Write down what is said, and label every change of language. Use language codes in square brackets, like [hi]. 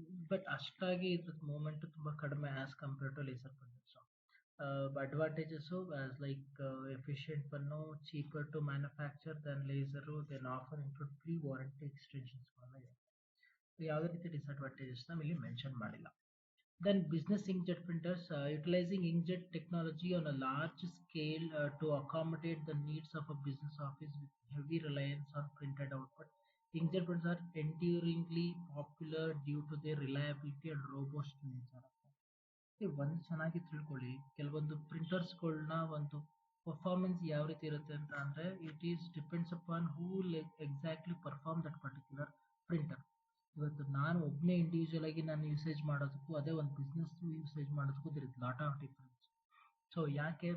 [kn] But ಅಷ್ಟಾಗಿ ಇದ್ರ moment ತುಂಬ ಕಡಿಮೆ [en] As compare to laser printers. Advantages as like efficient bun, cheaper to manufacture than laser, then offer include free warranty extensions ಇದೆ. [kn] ಯಾವುದೇ ರೀತಿ disadvantages ನಾವು ಇಲ್ಲಿ ಮೆನ್ಷನ್ ಮಾಡಿಲ್ಲ. [en] Then business inkjet printers, utilizing inkjet technology on a large scale to accommodate the needs of a business office with heavy reliance on printed output. Inkjet printers are enduringly popular due to their reliability and robust nature. [kn] ಒಂದು ಚೆನ್ನಾಗಿ ತಿಳ್ಕೊಳ್ಳಿ, ಕೆಲವೊಂದು ಪ್ರಿಂಟರ್ಸ್ಗಳನ್ನ ಒಂದು performance ಯಾವ ರೀತಿ ಇರುತ್ತೆ ಅಂತ ಅಂದರೆ, [en] It is depends upon who exactly perform that particular printer. [kn] ಇವತ್ತು ನಾನು ಒಬ್ಬನೇ ಇಂಡಿವಿಜುವಲ್ ಆಗಿ ನಾನು ಯೂಸೇಜ್ ಮಾಡೋದಕ್ಕೂ ಅದೇ ಒಂದು ಬಿಸ್ನೆಸ್ ಯೂಸೇಜ್ ಮಾಡೋದಕ್ಕೂ [en] There is lot of difference. [kn] So ಯಾಕೆ?